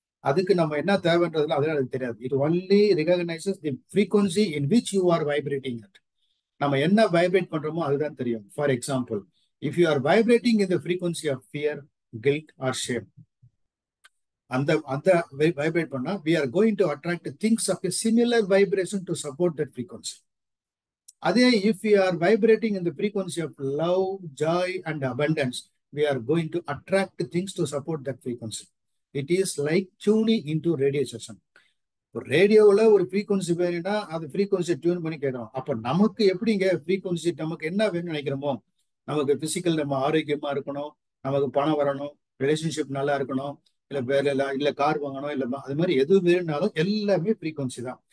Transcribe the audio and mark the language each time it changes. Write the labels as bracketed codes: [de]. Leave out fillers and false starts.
[ta] அதுக்கு நம்ம என்ன தேவைன்றதுல அதெல்லாம் அதுக்கு தெரியாது. [en] It only recognizes the frequency in which you are vibrating at. [ta] நம்ம என்ன வைப்ரேட் பண்றோமோ அதுதான் தெரியும். [en] for example, if you are vibrating in the frequency of fear, guilt or shame, [ta] அந்த வைப்ரேட் பண்ணா [en] we are going to attract things of a similar vibration to support that frequency. அதே if we are vibrating in the frequency of love, joy and abundance, we are going to attract things to support that frequency. It is like tuning into radio session. [ta] ரேடியோவில் ஒரு frequency வேணும்னா அது frequency tune பண்ணி கேட்கணும். அப்போ நமக்கு எப்படிங்க frequency, நமக்கு என்ன வேணும்னு நினைக்கிறோமோ, நமக்கு பிசிக்கல் நம்ம ஆரோக்கியமா இருக்கணும், நமக்கு பணம் வரணும், ரிலேஷன்ஷிப் நல்லா இருக்கணும், இல்ல வேற இல்ல கார் வாங்கணும், இல்ல அது மாதிரி எது வேணும்னாலும் எல்லாமே ஃப்ரீக்வன்சி தான்.